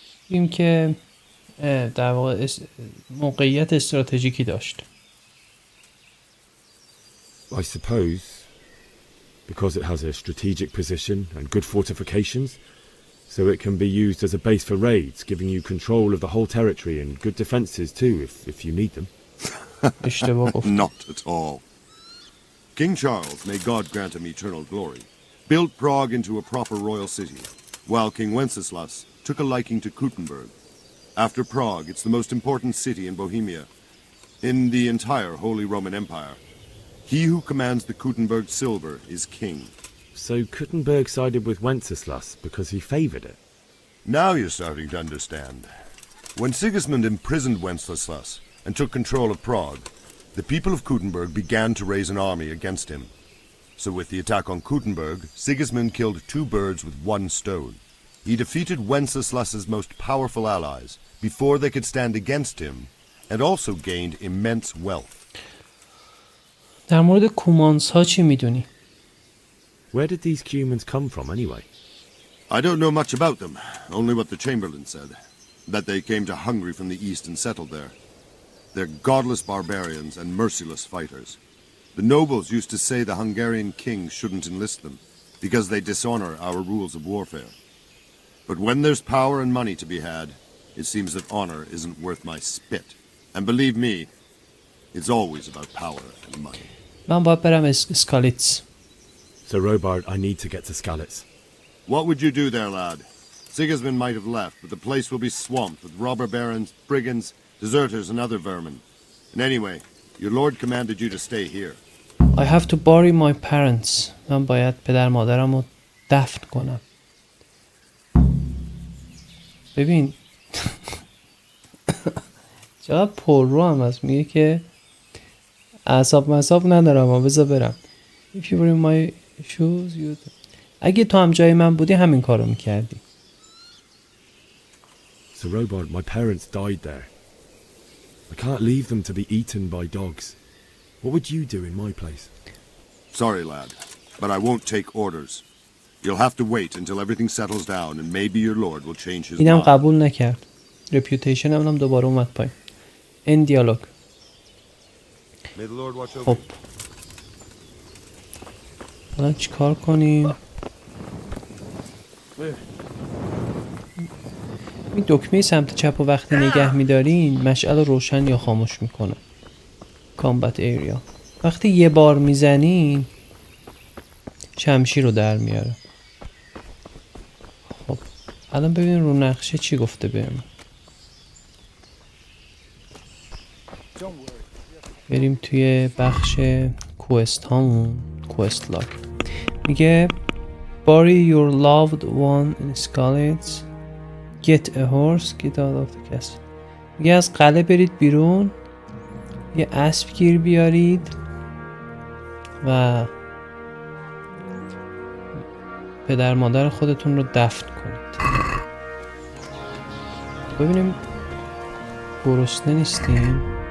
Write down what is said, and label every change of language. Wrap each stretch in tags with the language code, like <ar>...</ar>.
<fa>بگیم که در واقع موقعیت استراتژیکی داشت.</fa> <en>I suppose Because it has a strategic position and good fortifications, so it can be used as a base for raids, giving you control of the whole territory and good defences too, if you need them. Not at all. King Charles, may God grant him eternal glory, built Prague into a proper royal city, while King Wenceslas took a liking to Kuttenberg. After Prague, it's the most important city in Bohemia, in the entire Holy Roman Empire. He who commands the Kuttenberg silver is king. So Kuttenberg sided with Wenceslas because he favoured it? Now you're starting to understand. When Sigismund imprisoned Wenceslas and took control of Prague, the people of Kuttenberg began to raise an army against him. So with the attack on Kuttenberg, Sigismund killed 2 birds with 1 stone. He defeated Wenceslas's most powerful allies before they could stand against him, and also gained immense wealth.</en> <fa>در مورد کومانس ها چی میدونی؟</fa> <en>Where did these Cumans come from anyway? I don't know much about them, only what the Chamberlain said, that they came to Hungary from the east and settled there. They're godless barbarians and merciless fighters. The nobles used to say the Hungarian king shouldn't enlist them, because they dishonor our rules of warfare. But when there's power and money to be had, it seems that honor isn't worth my spit. And believe me, it's always about power and money.</en> <fa>من باید برم اسکالیتس.</fa> <en>So Robard, I need to get to Skalitz. What would you do there, lad? Sigismund might have left, but the place will be swamped with robber barons, brigands, deserters and other vermin. And anyway, your lord commanded you to stay here. I have to bury my parents.</en> <fa>من باید پدر مادرم رو دفن کنم. ببین چقدر پر رو هم هست. میگه که اعصاب مصاب ندارم و بذار برم.</fa> <en>If you were in my shoes you'd...</en> <fa>اگه تو هم جای من بودی همین کارو میکردی.</fa> <en>So Robard, my parents died there. I can't leave them to be eaten by dogs. What would you do in my place? Sorry, lad, but I won't take orders. You'll have to wait until everything settles down and maybe your lord will change his</en> <fa>اینم</fa> <en>mind.</en> <fa>قبول نکرد. رپیوتیشن هم دوباره اومد پایین. این دیالوگ. خب الان چیکار کنیم؟ این دکمه سمت چپ رو وقتی نگه می‌دارین مشعل روشن یا خاموش میکنه. کامبت ایریا. وقتی یه بار میزنین شمشیر رو در میاره. خب الان ببینیم رو نقشه چی گفته بهم. بریم توی بخش کوست هامون. کوست لاگ میگه</fa> <en>bury your loved one in Skalitz, get a horse, get out of the castle.</en> <fa>میگه از قلعه برید بیرون، یه اسب گیر بیارید و پدر مادر خودتون رو دفن کنید. ببینیم گرسنه نیستیم.</fa>